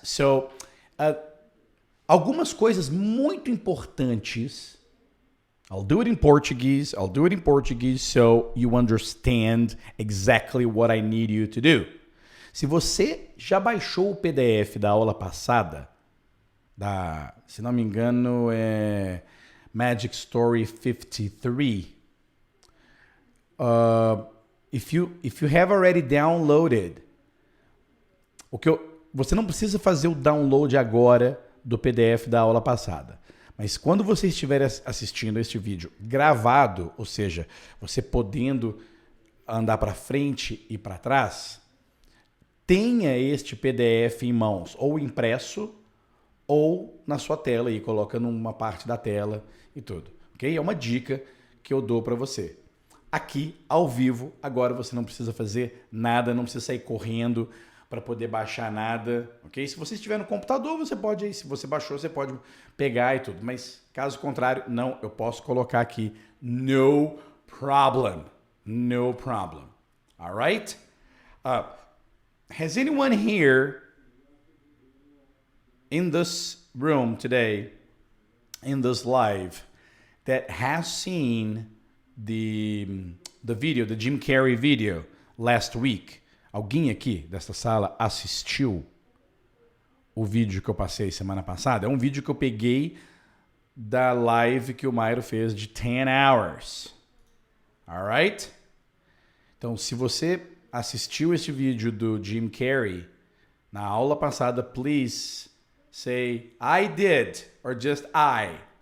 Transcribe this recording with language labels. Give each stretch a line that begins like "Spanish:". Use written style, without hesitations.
Portuguese: So, algumas coisas muito importantes.
English: I'll do it in Portuguese. I'll do it in Portuguese so you understand exactly what I need you to do.
Portuguese: Se você já baixou o PDF da aula passada, se não me engano, é Magic Story 53.
English: If you have already downloaded,
Portuguese: você não precisa fazer o download agora do PDF da aula passada. Mas quando você estiver assistindo este vídeo gravado, ou seja, você podendo andar para frente e para trás, tenha este PDF em mãos, ou impresso, ou na sua tela e coloca numa parte da tela e tudo, ok? É uma dica que eu dou para você. Aqui, ao vivo, agora você não precisa fazer nada, não precisa sair correndo para poder baixar nada, ok? Se você estiver no computador, você pode aí, se você baixou, você pode pegar e tudo, mas caso contrário, não, eu posso colocar aqui,
English: no problem, no problem, all right? Has anyone here in this room today, in this live, that has seen the video, the Jim Carrey video last week?
Portuguese: Alguém aqui desta sala assistiu o vídeo que eu passei semana passada? É um vídeo que eu peguei da live que o Mairo fez de 10 hours. Alright? Então, se você assistiu esse vídeo do Jim Carrey na aula passada,
English: please say, I did, or just I.